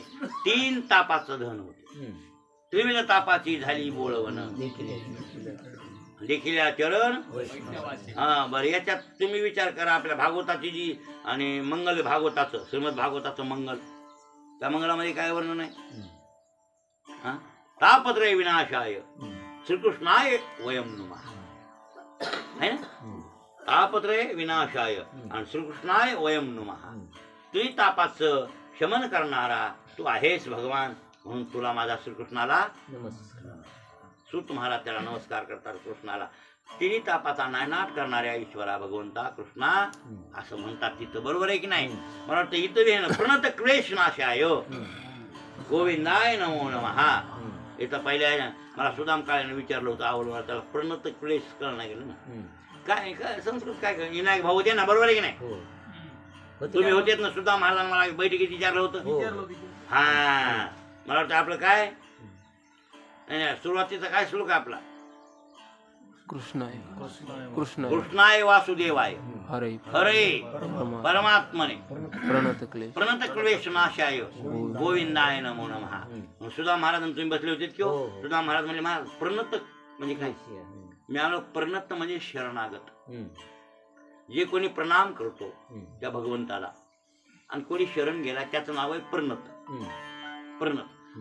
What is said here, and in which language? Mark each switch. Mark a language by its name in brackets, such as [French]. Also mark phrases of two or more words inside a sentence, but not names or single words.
[Marathi] 3 तापाचं धन होते. त्रिविध तापाची झाली बोळवण लेखिल्या चरण. हा बरं याच्यात तुम्ही विचार करा. आपल्या भागवताची जी आणि मंगल भागवताचं श्रीमद भागवताचं मंगल त्या मंगलामध्ये काय वर्णन आहे? [Sanskrit] तापत्रय विनाशाय श्रीकृष्णाय वयम नमः [Hindi] है ना. [Sanskrit] तापत्रय विनाशाय आणि श्रीकृष्णाय वयम नमः. [Marathi] त्रितापाचं शमन करणारा तू आहेस भगवान, म्हणून तुला माझा श्रीकृष्णाला नमस्कार. सूत महाराज त्याला नमस्कार करतात कृष्णाला. तिन्ही तापाचा नायनाट करणाऱ्या ईश्वरा भगवंता कृष्णा असं म्हणतात तिथं. बरोबर आहे की नाही? मला वाटतं इथं बी आहे ना, [Sanskrit] प्रणत क्लेश नाशाय गोविंदाय नमो नमः. [Marathi] इथं पहिल्या आहे ना, मला सुदाम काळ्याने विचारलं होतं आवडलं, त्याला [Sanskrit] प्रणत क्लेश [Marathi] करणं गेलं ना. काय काय संस्कृत काय विनायक भाऊ होते ना, बरोबर आहे की नाही? हो. होते तुम्ही का? होतेच ना. सुद्धा महाराज मला बैठकीत विचारलं होतं. हो. हा, मला वाटतं आपलं काय नाही, सुरुवातीचा काय श्लोक आहे आपला? [Sanskrit] कृष्णाय कृष्णाय कृष्णाय वासुदेवाय हरे हरे परमा परमात्मने प्रणत क्लेश प्रणत क्लेश नाशाय गोविंदाय नमो नमः. [Marathi] मग सुधा महाराज तुम्ही बसले होते की हो? हो. सुधा महाराज म्हणजे महाराज प्रणत म्हणजे काय? हम्म. मी आलो प्रणत म्हणजे शरणागत. हम्म. जे कोणी प्रणाम करतो हम्म. त्या भगवंताला आणि कोणी शरण गेला त्याचं नाव आहे प्रणत. हम्म. प्रणत.